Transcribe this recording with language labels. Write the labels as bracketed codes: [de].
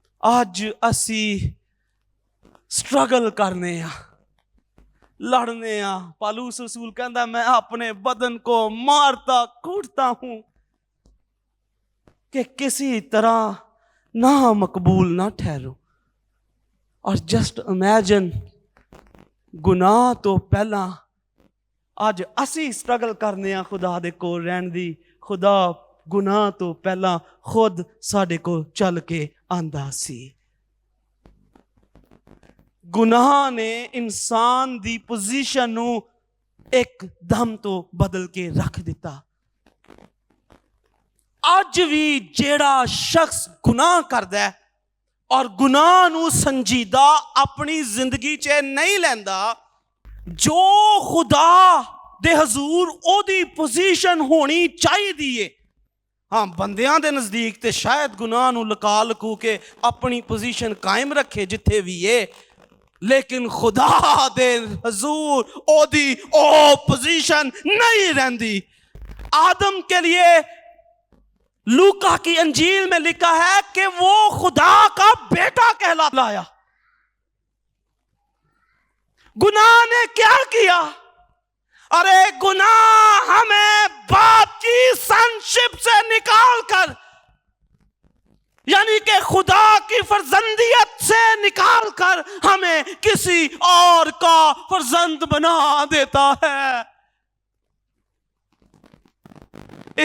[pa] آج اسی سٹرگل کرنے ہاں, لڑنے ہاں. [ur] پالوس رسول کہندا میں اپنے بدن کو مارتا کوٹتا ہوں کہ کسی طرح نہ مقبول نہ ٹھہرو. [pa] اور [en] just imagine, [pa] گناہ تو پہلا اج اسی سٹرگل کرنے ہاں خدا دے کول رہن دی. خدا گناہ تو پہلا خود ساڈے کو چل کے آندا سی. گناہ نے انسان دی پوزیشن نو ایک دم تو بدل کے رکھ دیتا. اج بھی جیڑا شخص گناہ کردا ہے اور گناہ نو سنجیدہ اپنی زندگی چ نہیں لیندا, جو خدا دے حضور او دی پوزیشن ہونی چاہیے دیئے. ہاں بندیاں دے نزدیک تے شاید گناہ نو لکا لکو کے اپنی پوزیشن قائم رکھے جتھے بھی ہے, لیکن خدا دے حضور او دی او پوزیشن نہیں رہندی. [ur] آدم کے لیے لوکا کی انجیل میں لکھا ہے کہ وہ خدا کا بیٹا کہلایا. گناہ نے کیا کیا؟ ارے گناہ ہمیں باپ کی سنشپ سے نکال کر, یعنی کہ خدا کی فرزندیت سے نکال کر ہمیں کسی اور کا فرزند بنا دیتا ہے.